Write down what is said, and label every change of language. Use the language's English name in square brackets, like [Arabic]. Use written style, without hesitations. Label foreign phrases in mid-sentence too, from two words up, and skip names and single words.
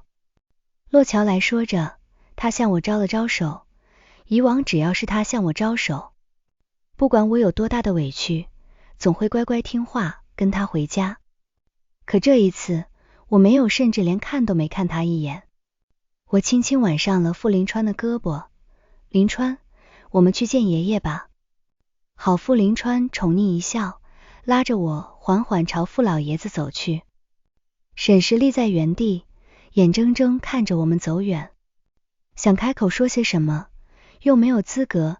[Chinese] 洛橋來說着，他向我招了招手。以往只要是他向我招手，不管我有多大的委屈，總會乖乖聽話跟他回家。可這一次我没有，甚至連看都没看他一眼。我輕輕挽上了傅臨川的胳膊。臨川，我們去見爺爺吧。好。傅臨川寵溺一笑，拉着我緩緩朝傅老爺子走去。沈石立在原地，眼睜睜看着我們走遠，想開口說些什麼，又沒有資格。